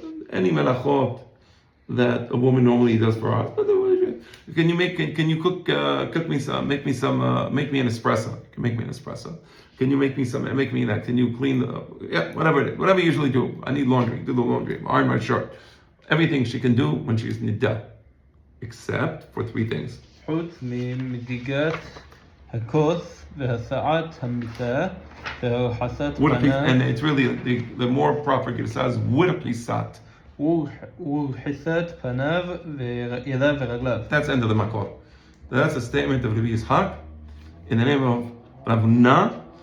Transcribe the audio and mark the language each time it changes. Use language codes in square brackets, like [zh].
[en] Any melachot that a woman normally does for her husband. Can you cook me some, make me an espresso. Make me an espresso. Can you make me that? Can you clean whatever it is, whatever you usually do. I need laundry, do the laundry, iron my shirt. Everything she can do when she's niddah. Except for 3 things. [he] חוץ ממדיגת הכוס והסעת המיטה והרחסת פניו. [en] And it's really, the more proper Girsah is [he] ורחיסת. ורחיסת פניו וידיו ורגליו. [en] That's the end of the makor. That's a statement of Rabbi Yishak in the name of Rav Huna.